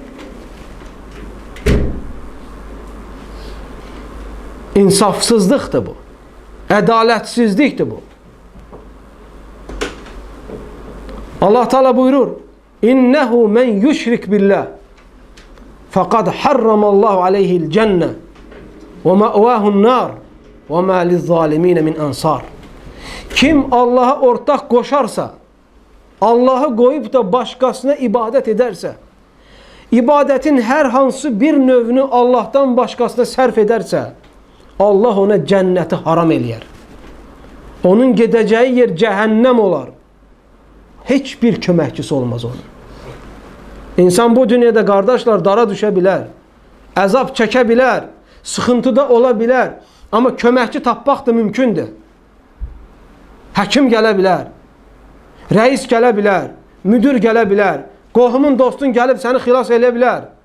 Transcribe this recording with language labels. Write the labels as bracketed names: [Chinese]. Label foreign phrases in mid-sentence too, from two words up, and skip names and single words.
[Azerbaijani] İnsafsızlıqdır bu. Ədalətsizlikdir bu. Allah Teala buyurur [Arabic] إنه من يشرك بالله فقد حرم الله عليه الجنة ومأواه النار وما للظالمين من أنصار. [Turkish] Kim Allah'a ortak koşarsa, Allah'ı koyup da başkasına ibadet ederse, ibadetin her hansı bir növünü Allah'tan başkasına sərf ederse, Allah ona cenneti haram eləyər. [Azerbaijani] Onun gedeceği yer cehennem olar. Hiçbir köməkçisi olmaz onun. İnsan bu dünyada qardaşlar dara düşə bilər, əzab çəkə bilər, sıxıntıda ola bilər, amma köməkçi tapmaq da mümkündür. Həkim gələ bilər, rəis gələ bilər, müdür gələ bilər, qohumun dostun gəlib səni xilas eləyə bilər.